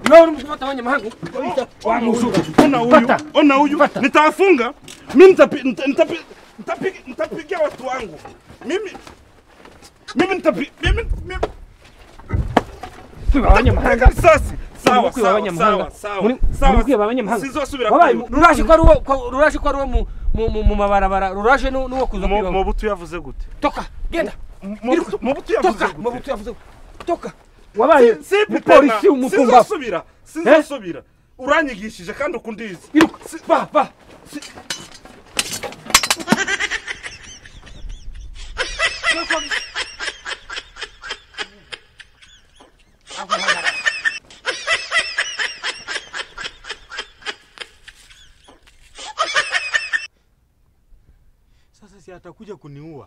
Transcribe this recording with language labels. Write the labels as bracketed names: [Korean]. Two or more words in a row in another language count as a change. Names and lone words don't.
[Swahili] Leo msipata abanyamahanga. Ona huyu. Nitawafunga. Mimi nitapigia watu wangu. Mimi [Rundi] abanyamahanga. [Swahili] Sasa sawa. [Rundi] Muri kwiba abanyamahanga. Sizosubira. Ruraje ko ari mu mabarabara. Ruraje nuwo kuza kwiba. Mobutu yavuze gute? [Swahili] Toka, genda. [Rundi] Mobutu yavuze gute? [Swahili] Toka. [Rundi] Wabaye polisi umupumba. Sizosubira. Uranyigishije kandi ukundize. Va. [Swahili] Sasa si atakuja kuniua.